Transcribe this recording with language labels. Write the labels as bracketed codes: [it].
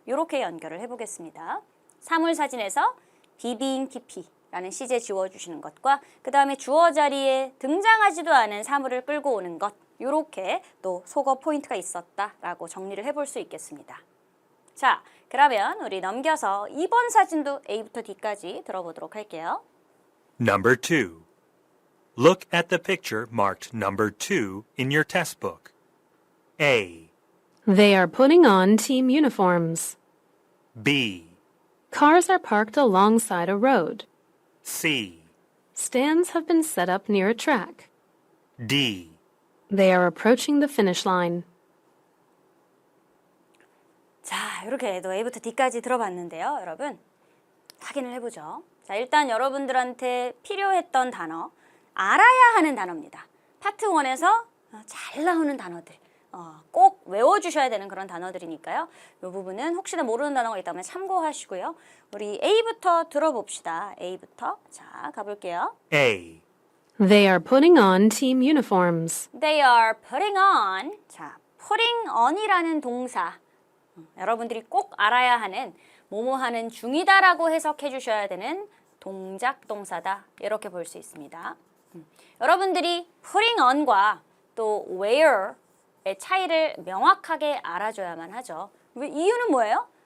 [ko] 이렇게 연결을 해보겠습니다. 사물 사진에서 비빙 TP라는 시제 지워주시는 것과 그 다음에 주어 자리에 등장하지도 않은 사물을 끌고 오는 것 이렇게 또 속어 포인트가 있었다라고 정리를 해볼 수 있겠습니다. 자, 그러면 우리 넘겨서 2번 사진도 A부터 D까지 들어보도록 할게요. [en] Number 2. Look at the picture marked number 2 in your test book. A. They are putting on team uniforms. B. Cars are parked alongside a road. C. Stands have been set up near a track. D. They are approaching the finish line. [ko] 자, 이렇게 또 A부터 D까지 들어봤는데요, 여러분. 확인을 해보죠. 자, 일단 여러분들한테 필요했던 단어, 알아야 하는 단어입니다. 파트 1에서 잘 나오는 단어들. 꼭 외워주셔야 되는 그런 단어들이니까요. 이 부분은 혹시나 모르는 단어가 있다면 참고하시고요. 우리 A부터 들어봅시다. A부터. 자, 가볼게요. [en] A. They are putting on team uniforms. They are putting on. [ko] 자, putting on이라는 동사. 여러분들이 꼭 알아야 하는 뭐뭐 하는 중이다라고 해석해 주셔야 되는 동작 동사다. 이렇게 볼 수 있습니다. 여러분들이 putting on과 또 wear의 차이를 명확하게 알아줘야만 하죠. 이유는 뭐예요?